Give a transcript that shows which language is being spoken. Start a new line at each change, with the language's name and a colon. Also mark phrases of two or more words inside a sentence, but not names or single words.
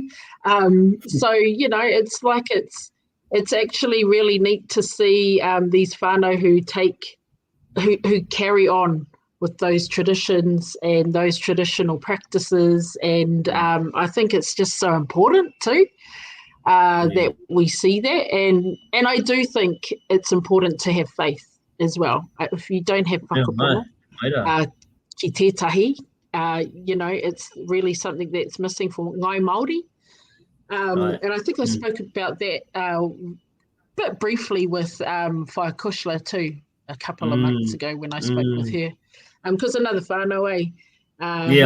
English: So it's like it's actually really neat to see these whānau who carry on with those traditions and those traditional practices, and I think it's just so important too that we see that, and I do think it's important to have faith as well. If you don't have
Māori: whakapono ki tētahi,
English: it's really something that's missing for
Māori: ngai Māori.
English: Right. And I think I spoke about that bit briefly with Whai Kushla too a couple of months ago when I spoke with her. Because another whānau, Yeah,